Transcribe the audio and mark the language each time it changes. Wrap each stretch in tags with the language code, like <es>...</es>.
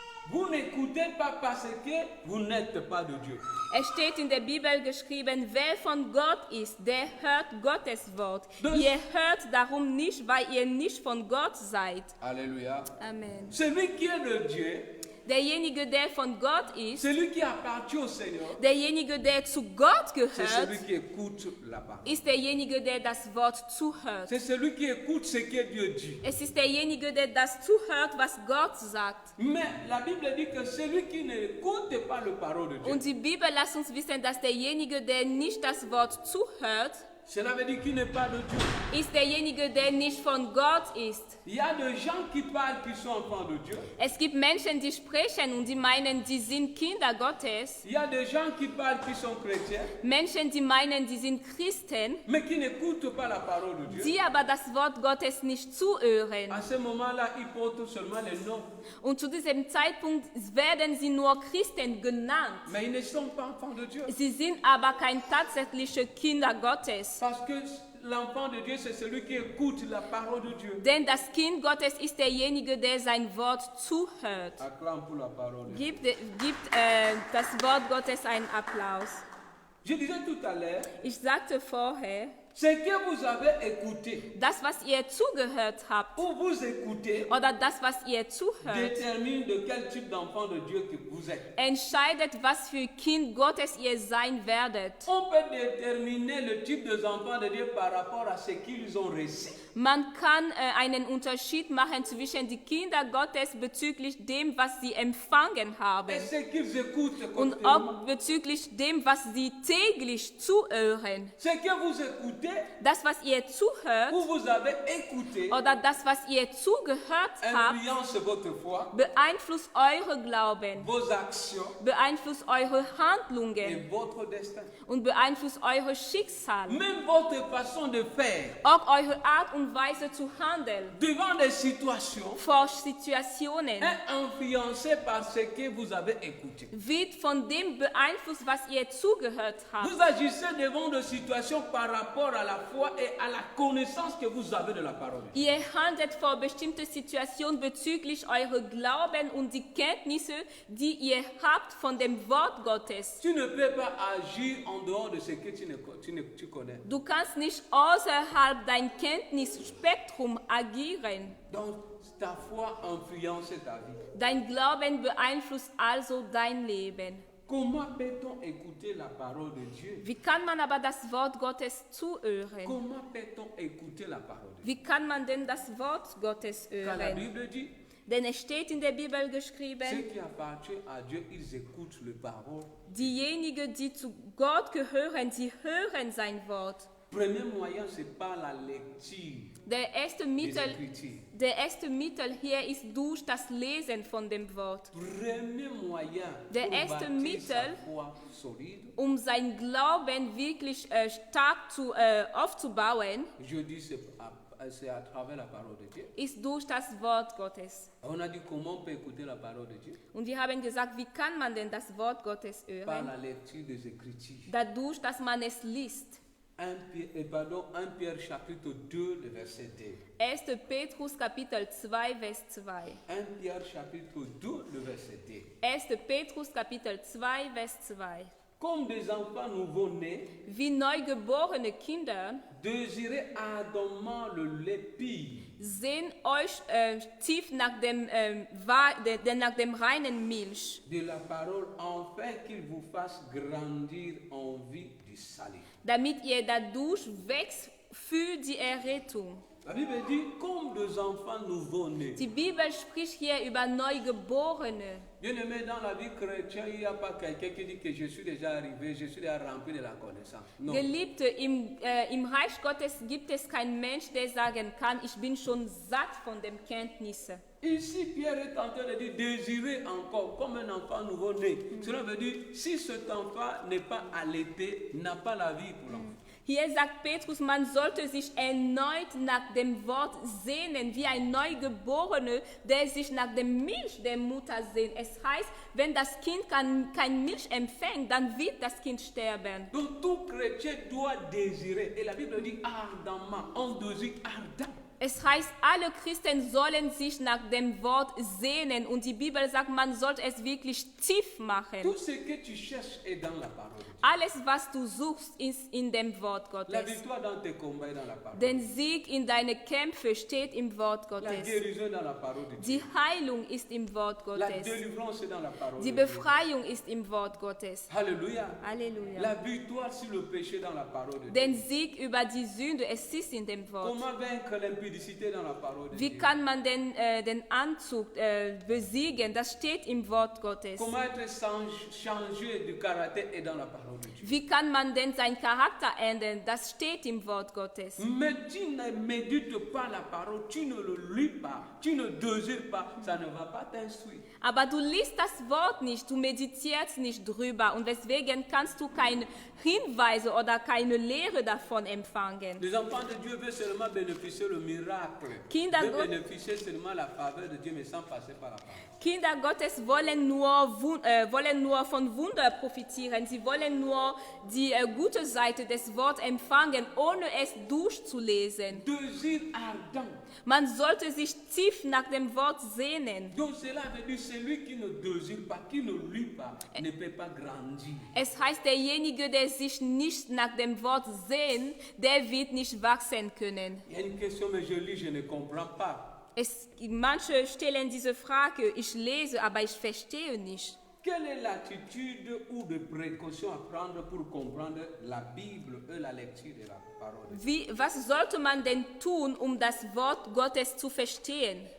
<fr>Vous n'écoutez pas parce que vous n'êtes pas de Dieu.</fr> <de>Es steht in der Bibel geschrieben, wer von Gott ist, der hört Gottes Wort. Das- Ihr hört darum nicht, weil ihr nicht von Gott seid.</de> <fr>Alléluia. Amen. Celui qui est de Dieu,</fr> <de>Derjenige, der von Gott ist,</de> <fr>celui qui appartient au Seigneur,</fr> <de>derjenige, der zu Gott</de> <fr>c'est celui</fr> <de>gehört,</de> <fr>qui écoute la parole.</fr> <de>ist derjenige, der das Wort zuhört.</de> <fr>C'est celui qui écoute ce que Dieu dit.</fr> <de>Es ist derjenige, der das zuhört, was Gott sagt.</de> <fr>Mais la Bible dit que celui qui n'écoute pas la parole de Dieu,</fr> <de>Und die Bibel lässt uns wissen, dass derjenige, der nicht das Wort zuhört,</de> <fr>cela veut dire qu'il n'est pas de Dieu.</fr> <de>ist derjenige, der nicht von Gott ist.</de> <fr>Il y a des gens qui parlent qui sont enfants de Dieu.</fr> <de>Es gibt Menschen, die sprechen und die meinen, die sind Kinder Gottes.</de> <fr>Il y a des gens qui parlent qui sont chrétiens,</fr> <de>Menschen, die meinen, die sind Christen,</de> <fr>mais qui n'écoutent pas la parole de Dieu.</fr> <de>die aber das Wort Gottes nicht zuhören.</de> <fr>À ce moment-là, ils portent seulement les noms,</fr> <de>Und zu diesem Zeitpunkt werden sie nur Christen genannt.</de> <fr>mais ils ne sont pas enfants de Dieu.</fr> <de>Sie sind aber kein tatsächliche Kinder Gottes.</de> <fr>Parce que l'enfant de Dieu, c'est celui qui écoute la parole de Dieu.</fr> <de>Denn das Kind Gottes ist derjenige, der sein Wort zuhört.</de> <fr>Acclame pour la parole de Dieu.</fr> <de>Gibt das Wort Gottes einen Applaus.</de> <fr>Je disais tout à l'heure,</fr> <de>Ich sagte vorher,</de> <fr>ce que vous avez écouté</fr> <de>das, was ihr zugehört habt,</de> <fr>ou vous écoutez</fr> <de>oder das, was ihr zuhört,</de> <fr>détermine de quel type d'enfant de Dieu que vous êtes.</fr> <de>entscheidet, was für Kind Gottes ihr sein werdet.</de> <fr>On peut déterminer le type d'enfant de Dieu par rapport à ce qu'ils ont reçu.</fr> <de>Man kann einen Unterschied machen zwischen die Kinder Gottes bezüglich dem, was sie empfangen haben</de> <fr>Et ce qu'ils écoutent</fr> <de>und</de> <fr>continuellement.</fr> <de>auch bezüglich dem, was sie täglich zuhören.</de> <fr>Ce que vous écoutez</fr> <de>Das, was ihr zuhört</de> <fr>ou vous avez écouté</fr> <de>oder das, was ihr zugehört habt,</de> <fr>influence votre foi,</fr> <de>beeinflusst eure Glauben,</de> <fr>vos actions</fr> <de>beeinflusst eure</de> <fr>et</fr> <de>Handlungen</de> <fr>votre destin.</fr> <de>und beeinflusst eure Schicksal.</de> <fr>Même votre façon de faire</fr> <de>Auch eure Art und Weise zu handeln</de> <fr>devant des situations</fr> <de>vor Situationen</de> <fr>est influencée par ce que vous avez écouté.</fr> <de>wird von dem beeinflusst, was ihr zugehört habt.</de> <fr>Vous agissez devant des situations par rapport à la foi et à la connaissance que vous avez de la parole.</fr> <de>Ihr handelt vor bestimmte Situationen bezüglich eurer Glauben und die Kenntnisse, die ihr habt von dem Wort Gottes.</de> <fr>Tu ne peux pas agir en dehors de ce que tu connais.</fr> <de>Du kannst nicht außerhalb dein Kenntnisspektrum agieren.</de> <fr>Donc ta foi influence ta vie.</fr> <de>Dein Glauben beeinflusst also dein Leben.</de> <fr>Comment peut-on écouter la parole de Dieu?</fr> <de>Wie kann man aber das Wort Gottes zuhören?</de> <fr>Comment peut-on écouter la parole de Dieu?</fr> <de>Wie kann man denn das Wort Gottes</de> <fr>Quand la</fr> <de>hören?</de> <fr>Bible dit,</fr> <de>Denn es steht in der Bibel</de> <fr>ceux</fr> <de>geschrieben,</de> <fr>qui appartiennent à Dieu, ils écoutent les paroles.</fr> <de>diejenigen, die zu Gott gehören, sie hören sein Wort.</de> <fr>Premier moyen, c'est par la lecture</fr> <de>Der erste</de> <fr>des</fr> <de>Mittel,</de> <fr>Écritures.</fr> <de>der erste Mittel hier ist durch das Lesen von dem Wort.</de> <fr>Premier moyen</fr> <de>Der</de> <fr>pour</fr> <de>erste</de> <fr>bâtir</fr> <de>Mittel,</de> <fr>sa foi solide,</fr> <de>Um sein Glauben wirklich stark aufzubauen,</de> <fr>je dis c'est à travers la parole de Dieu.</fr> <de>ist durch das Wort Gottes.</de> <fr>On a dit comment on peut écouter la parole de Dieu?</fr> <de>Und wir haben gesagt, wie kann man denn das Wort Gottes</de> <fr>Par</fr> <de>hören?</de> <fr>la lecture des Écritures.</fr> <de>Dadurch, dass man es liest.</de> <fr>1 Pierre chapitre 2, le verset 2.</fr> <de>1. Petrus Kapitel 2, Vers 2.</de> <fr>1 Pierre chapitre 2, le verset 2.</fr> <de>1. Petrus Kapitel 2, Vers 2.</de> <fr>Comme des enfants nouveau-nés,</fr> <de>Wie neugeborene Kinder</de> <fr>désirez ardemment le lait pur,</fr> <de>sehnt euch tief nach dem reinen Milch,</de> <fr>de la parole, afin qu'il vous fasse grandir en vie du salut.</fr> <de>damit ihr dadurch wächst für die Errettung.</de> <fr>La Bible dit comme des enfants nouveau-nés.</fr> <de>Die Bibel spricht hier über Neugeborene.</de> <fr>Bien aimé, dans la vie chrétienne, il n'y a pas quelqu'un qui dit que je suis déjà arrivé, je suis déjà rempli de la connaissance. Non.</fr> <de>Geliebte, im Reich Gottes gibt es keinen Mensch, der sagen kann, ich bin schon satt von den Kenntnissen.</de> <fr>Ici, Pierre est en train de dire désirer encore comme un enfant nouveau-né. Cela veut dire si cet enfant n'est pas allaité, n'a pas la vie pour l'enfant.</fr> <de>Hier sagt Petrus, man sollte sich erneut nach dem Wort sehnen, wie ein Neugeborener, der sich nach dem Milch der Mutter sehnt. Es heißt, wenn das Kind kein Milch empfängt, dann wird das Kind sterben.</de> <fr>Donc tout chrétien doit désirer. Et la Bible dit ardemment, on désire ardent.</fr> <de>Es heißt, alle Christen sollen sich nach dem Wort sehnen und die Bibel sagt, man sollte es wirklich tief machen.</de> <fr>Tout ce que tu cherches est dans la parole.</fr> <de>Alles, was du suchst, ist in dem Wort</de> <fr>La</fr> <de>Gottes.</de> <fr>victoire dans tes combats est dans la parole.</fr> <de>Den Sieg in deine Kämpfe steht im Wort</de> <fr>La</fr> <de>Gottes.</de> <fr>guérison est dans la parole de Dieu.</fr> <de>Die Heilung ist im Wort</de> <fr>La</fr> <de>Gottes.</de> <fr>délivrance est dans la parole</fr> <de>Die</de> <fr>de Dieu.</fr> <de>Befreiung ist im Wort Gottes.</de> <fr>Alléluia.</fr> <de>Halleluja.</de> <fr>La victoire sur le péché dans la parole de Dieu.</fr> <de>Den Sieg über die Sünde, es ist in dem Wort.</de> <fr>Comment vaincre l'impudicité dans la parole de</fr> <de>Wie</de> <fr>Dieu?</fr> <de>kann man den Anzug besiegen? Das steht im Wort Gottes.</de> <fr>Comment être changé du caractère est dans la parole de Dieu.</fr> <de>Wie kann man denn seinen Charakter ändern? Das steht im Wort Gottes.</de> <fr>Mais tu ne médites pas la parole, tu ne le lis pas, tu ne désires pas, ça ne va pas t'instruire.</fr> <de>Aber du liest das Wort nicht, du meditierst nicht drüber und deswegen kannst du keine Hinweise oder keine Lehre davon empfangen.</de> <fr>Les enfants de Dieu veulent seulement bénéficier le miracle, veulent bénéficier seulement la faveur de Dieu, mais sans passer par la parole.</fr> <de>Kinder Gottes wollen nur von Wunder profitieren. Sie wollen nur die gute Seite des Wortes empfangen, ohne es durchzulesen.</de> <fr>Désir ardent.</fr> <de>Man sollte sich tief nach dem Wort sehnen.</de> <fr>Donc cela veut dire celui qui ne désire pas, qui ne lit pas, ne peut pas grandir.</fr> <de>Es heißt, derjenige, der sich nicht nach dem Wort sehnt, der wird nicht wachsen können.</de> <fr>Il y a une question, mais je lis, je ne comprends pas.</fr> <de>Manche stellen diese Frage, ich lese, aber ich verstehe nicht.</de> <fr>Quelle est l'attitude ou de précaution à prendre pour comprendre la Bible et la lecture de la parole de Dieu?</fr> <de>Was sollte man denn tun, um das Wort Gottes zu verstehen?</de>